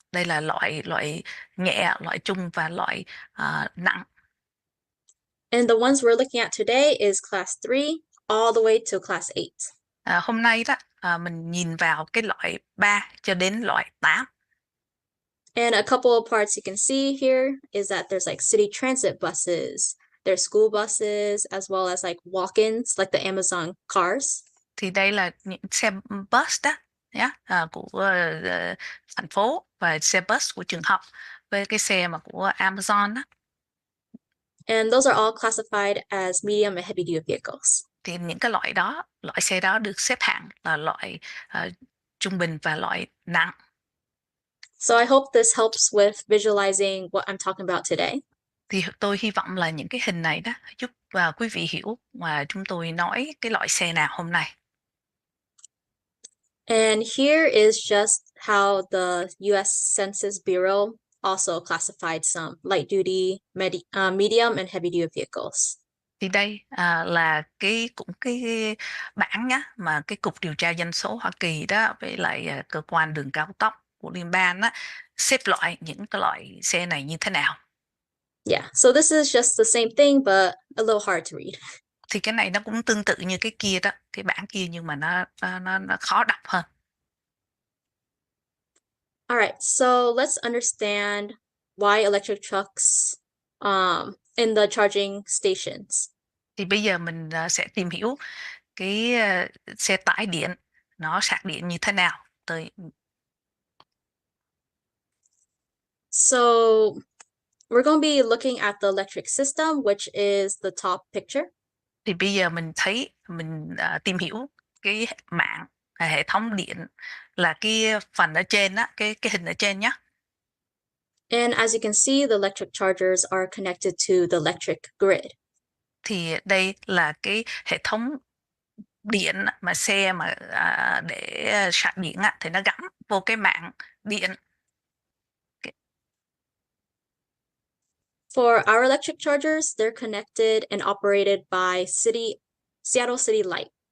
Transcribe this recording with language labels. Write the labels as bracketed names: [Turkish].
[Vietnamese] Đây là loại nhẹ, loại trung và loại nặng. [English] And the ones we're looking at today is class 3 all the way to class 8. [Vietnamese] Hôm nay đó mình nhìn vào cái loại 3 cho đến loại 8. [English] And a couple of parts you can see here is that there's like city transit buses, there's school buses, as well as like walk-ins, like the Amazon cars. [Vietnamese] Thì đây là những xe bus đó nhé, của thành phố, và xe bus của trường học, với cái xe mà của Amazon đó. [English] And those are all classified as medium and heavy duty vehicles. [Vietnamese] Thì những cái loại xe đó được xếp hạng là loại trung bình và loại nặng. [English] So I hope this helps with visualizing what I'm talking about today. [Vietnamese] Thì tôi hy vọng là những cái hình này đó giúp quý vị hiểu mà chúng tôi nói cái loại xe nào hôm nay. [English] And here is just how the US Census Bureau also classified some light duty, medium, and heavy duty vehicles. [Vietnamese] Thì đây là cái bảng nhá, mà cái Cục Điều tra Dân số Hoa Kỳ đó với lại cơ quan đường cao tốc của liên bang á, xếp loại những cái loại xe này như thế nào. [English] Yeah, so this is just the same thing, but a little hard to read. [Vietnamese] Thì cái này nó cũng tương tự như cái kia đó, cái bảng kia, nhưng mà nó khó đọc hơn. [English] All right, so let's understand why electric trucks in the charging stations. [Vietnamese] Thì bây giờ mình sẽ tìm hiểu cái xe tải điện nó sạc điện như thế nào. [English] So we're going to be looking at the electric system, which is the top picture. [Vietnamese] Thì bây giờ mình tìm hiểu cái mạng, hệ thống điện, là cái phần ở trên á, cái hình ở trên nhé. [English] And as you can see, the electric chargers are connected to the electric grid. [Vietnamese] Thì đây là cái hệ thống điện mà xe mà để sạc điện á, thì nó gắn vô cái mạng điện. [English] For our electric chargers, they're connected and operated by Seattle City Light.